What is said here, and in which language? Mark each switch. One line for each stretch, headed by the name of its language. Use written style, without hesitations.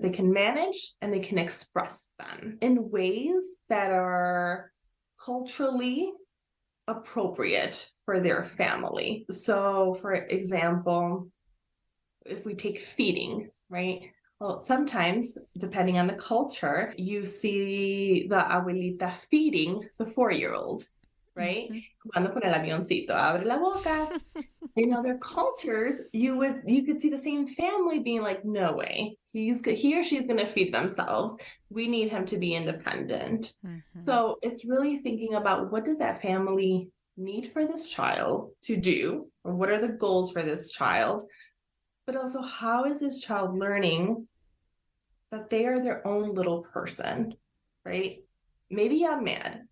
English: They can manage and they can express them in ways that are culturally appropriate for their family. So, for example, if we take feeding, right? Well, sometimes, depending on the culture, you see the abuelita feeding the 4-year-old, right? Mm-hmm.
Spanish: Jugando con el avioncito, abre la boca.
English: In other cultures, you could see the same family being like, no way, he or she's going to feed themselves. We need him to be independent. Mm-hmm. So it's really thinking about, what does that family need for this child to do, or what are the goals for this child, but also how is this child learning that they are their own little person, right? Maybe I'm mad.